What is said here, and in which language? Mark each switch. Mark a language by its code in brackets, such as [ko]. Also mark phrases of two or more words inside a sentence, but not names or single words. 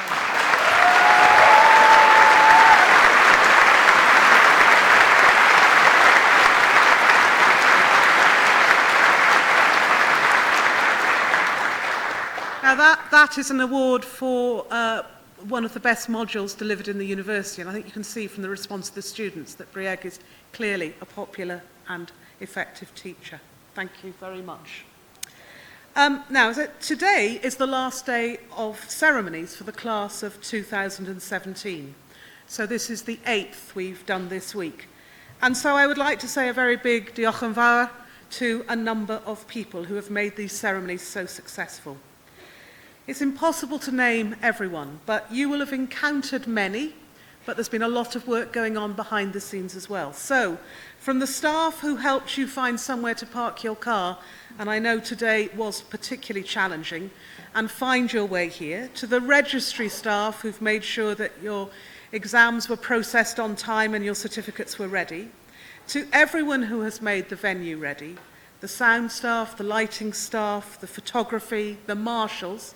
[en] Now that is an award for one of the best modules delivered in the university, and I think you can see from the response of the students that Brieg is clearly a popular and effective teacher. Thank you very much. Now, today is the last day of ceremonies for the class of 2017. So this is the 8th we've done this week. And so I would like to say a very big [cy] diolch yn fawr [en] to a number of people who have made these ceremonies so successful. It's impossible to name everyone, but you will have encountered many, but there's been a lot of work going on behind the scenes as well. So, from the staff who helped you find somewhere to park your car, and I know today was particularly challenging, and find your way here, to the registry staff who've made sure that your exams were processed on time and your certificates were ready, to everyone who has made the venue ready, the sound staff, the lighting staff, the photography, the marshals.